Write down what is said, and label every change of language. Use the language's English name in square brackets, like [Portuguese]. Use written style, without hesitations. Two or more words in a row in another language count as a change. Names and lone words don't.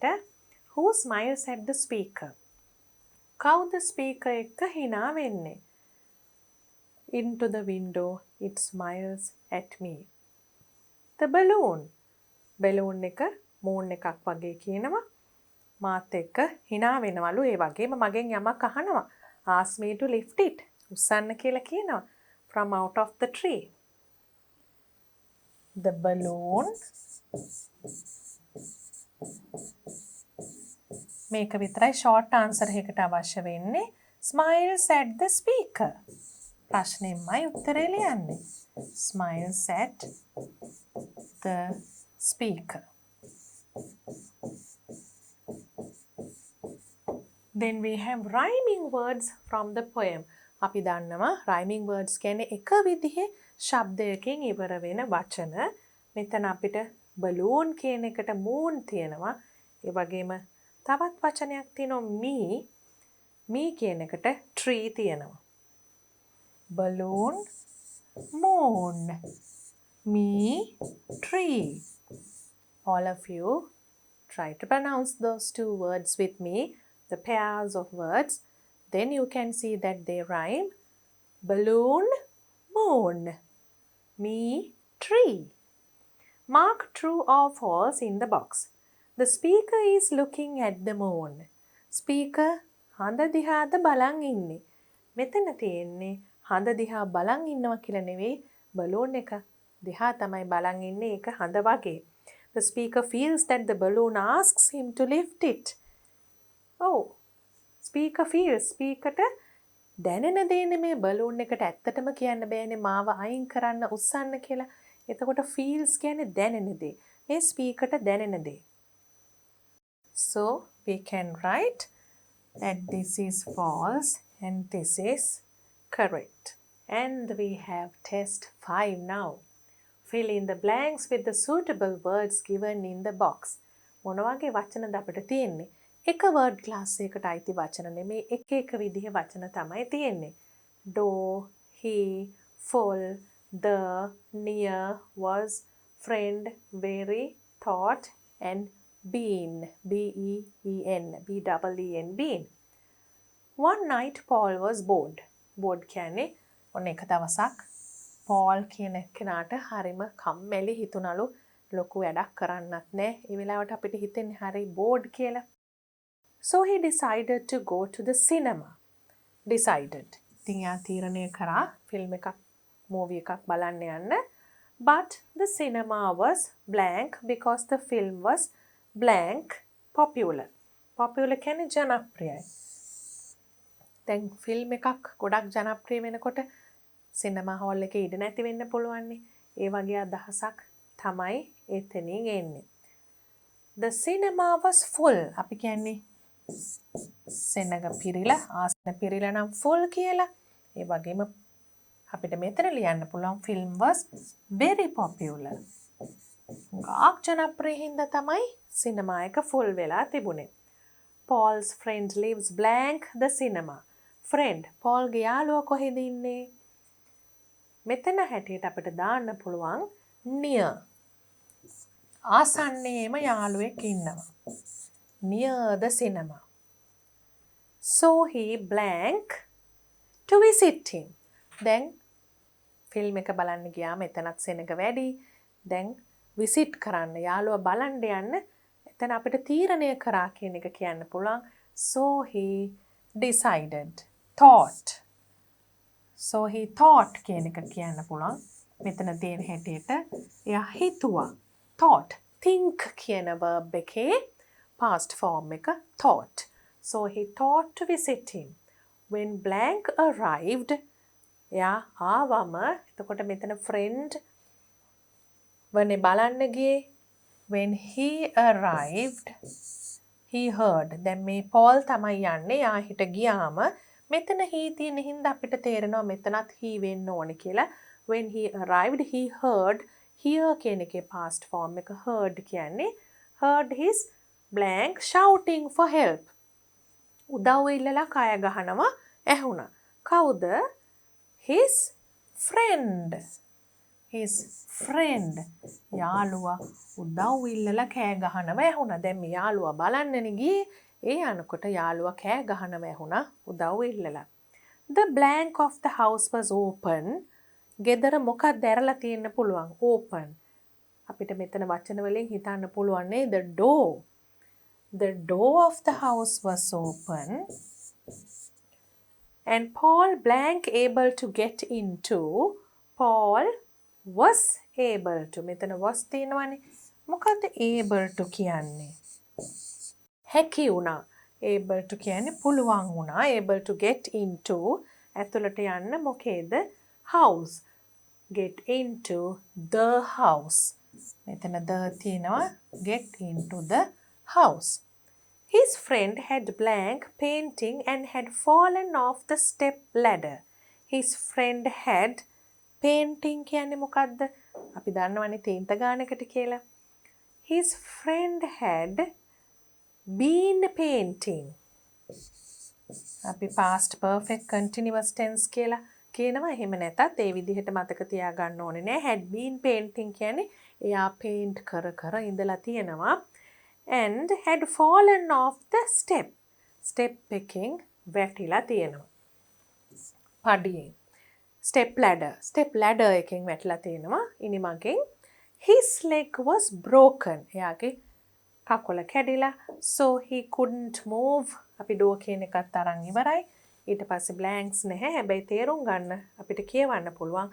[English] Who smiles at the speaker? [Sinhala] කවුද speaker එක්ක hina වෙන්නේ? [English] Into the window it smiles at me. The balloon. [Sinhala] balloon එක moon එකක් වගේ කියනවා. මාත් එක්ක hina වෙනවලු ඒ වගේම මගෙන් යමක් අහනවා. [English] Ask me to lift it. [Sinhala] උස්සන්න කියලා කියනවා. [English] From out of the tree. The balloon [Sinhala] මේක විතරයි [English] short answer [Sinhala] එකකට අවශ්‍ය වෙන්නේ. [English] Smiles at the speaker. [Sinhala] ප්‍රශ්නෙමයි උත්තරේ ලියන්නේ. [English] Smiles at the speaker. Then we have rhyming words from the poem. [Sinhala] අපි දන්නවා [English] rhyming words [Sinhala] කියන්නේ එක විදිහේ ශබ්දයකින් ඉවර වෙන වචන. මෙතන අපිට balloon කියන එකට moon තියෙනවා. ඒ වගේම තවත් වචනයක් තියෙනවා me කියන එකට tree තියෙනවා. [English] balloon, moon, me, tree. All of you try to pronounce those two words with me, the pairs of words. Then you can see that they rhyme. Balloon, moon, me, tree. Mark true or false in the box. The speaker is looking at the moon. [Sinhala] Speaker හඳ දිහාද බලන් ඉන්නේ. මෙතන තියෙන්නේ හඳ දිහා බලන් ඉන්නවා කියලා නෙවෙයි balloon එක දිහා තමයි බලන් ඉන්නේ ඒක හඳ වගේ. [English] The speaker feels that the balloon asks him to lift it. Oh, speaker feels. [Sinhala] speakerට දැනෙන දේ මේ balloon එකට ඇත්තටම කියන්න බෑනේ මාව අයින් කරන්න උස්සන්න කියලා. එතකොට feels කියන්නේ දැනෙන දේ. මේ speaker ට දැනෙන දේ. [English] So we can write that this is false and this is correct. And we have test 5 now. Fill in the blanks with the suitable words given in the box. [Sinhala] මොන වගේ වචනද අපිට තියෙන්නේ? එක [English] word class [Sinhala] එකකට අයිති වචන නෙමේ එක විදිහේ වචන තමයි තියෙන්නේ. [English] door, he, full, the, near, was, friend, very, thought and been. B-E-E-N. B-E-E-N. Been. One night Paul was bored. [Sinhala] Bored කියන්නේ ඔන්න එක දවසක් Paul කියන කෙනාට හරිම කම්මැලි හිතුණලු ලොකු වැඩක් කරන්නත් නැහැ. ඒ වෙලාවට අපිට හිතෙන්නේ හරි bored කියලා. [English] So he decided to go to the cinema. Decided. [Sinhala] ඉතින් යා තීරණය කරා ෆිල්ම් එකක් මූවි එකක් බලන්න යන්න. [English] But the cinema was blank because the film was blank popular. [Sinhala] Popular කියන්නේ ජනප්‍රියයි. දැන් ෆිල්ම් එකක් ගොඩක් ජනප්‍රිය වෙනකොට සිනමා හෝල් එකේ ඉඩ නැති වෙන්න පුළුවන් නේ. ඒ වගේ අදහසක් තමයි එතනින් එන්නේ. [English] The cinema was full. [Sinhala] අපි කියන්නේ සෙනඟ පිරිලා ආසන පිරිලා නම් full කියලා. ඒ වගේම අපිට මෙතන ලියන්න පුළුවන් [English] film was very popular. [Sinhala] ගාක් ජනප්‍රිය හින්දා තමයි සිනමා එක full වෙලා තිබුණේ. [English] Paul's friend lives blank the cinema. [Sinhala] Friend Paul ගේ යාළුවා කොහෙද ඉන්නේ? මෙතන හැටියට අපිට දාන්න පුළුවන් near. ආසන්නයේම යාළුවෙක් ඉන්නවා. [English] Near the cinema. So he blank to visit him. [Sinhala] දැන් ෆිල්ම් එක බලන්න ගියාම එතනත් සෙනඟ වැඩි. දැන් විසිට් කරන්න යාළුවා බලන්න යන්න එතන අපිට තීරණය කරා කියන එක කියන්න පුළුවන්. [English] So he decided. Thought. So he thought [Sinhala] කියන එක කියන්න පුළුවන්. මෙතන තියෙන හැටියට එයා හිතුවා. [English] Thought. [Sinhala] Think කියන verb එකේ [English] past form [Sinhala] එක thought. [English] So he thought to visit him. When blank arrived, [Sinhala] එයා ආවම එතකොට මෙතන friend වනේ බලන්න ගියේ. [English] When he arrived, he heard. [Sinhala] දැන් මේ Paul තමයි යන්නේ. යා හිට ගියාම මෙතන he තියෙන හින්දා අපිට තේරෙනවා මෙතනත් he වෙන්න ඕනේ කියලා. [English] When he arrived, he heard. Hear [Sinhala] කියන එකේ [English] past form එක heard කියන්නේ heard his blank shouting for help. [Sinhala] උදව් ඉල්ලලා කය ගහනවා ඇහුණා. කවුද? [English] His friend. His friend. [Sinhala] යාළුවා උදව් ඉල්ලලා කෑ ගහනවා ඇහුණා. දැන් මේ යාළුවා බලන්නනේ ගියේ. ඒ යනකොට යාළුවා කෑ ගහනවා ඇහුණා උදව් ඉල්ලලා. [English] The blank of the house was open. [Sinhala] ගෙදර මොකක්ද ඇරලා තියෙන්න පුළුවන්? Open. අපිට මෙතන වචන වලින් හිතන්න පුළුවන් නේ the door. [English] The door of the house was open. And Paul blank able to get into. Paul was able to. [Sinhala] මෙතන was තියෙනවනේ. මොකද්ද [English] able to [Sinhala] කියන්නේ? හැකි වුණා. [English] able to [Sinhala] කියන්නේ පුළුවන් වුණා. [English] able to get into. [Sinhala] ඇතුළට යන්න මොකේද? [English] house. Get into the house. [Sinhala] මෙතන the තියෙනවා. [English] Get into the house. His friend had blank painting and had fallen off the step ladder. His friend had painting [Sinhala] කියන්නේ මොකද්ද? අපි දන්නවනේ තීන්ත ගානකට කියලා. [English] His friend had been painting. අපි past perfect continuous tense [Sinhala] කියලා කියනවා. එහෙම නැතත් ඒ විදිහට මතක තියාගන්න ඕනේ නෑ. [English] had been painting [Sinhala] කියන්නේ එයා paint කර ඉඳලා තියෙනවා. [English] And had fallen off the step. [Sinhala] Step එකෙන් වැටිලා තියෙනවා. පඩියෙන්. [English] Step ladder. Step ladder [Sinhala] එකෙන් වැටිලා තියෙනවා. ඉනිමගෙන්. [English] His leg was broken. [Sinhala] එයාගේ කකුල කැඩිලා. [English] So he couldn't move. [Sinhala] අපි door කියන එකත් අරන් ඉවරයි. ඊට පස්සේ blanks නැහැ. හැබැයි තේරුම් ගන්න අපිට කියවන්න පුළුවන්.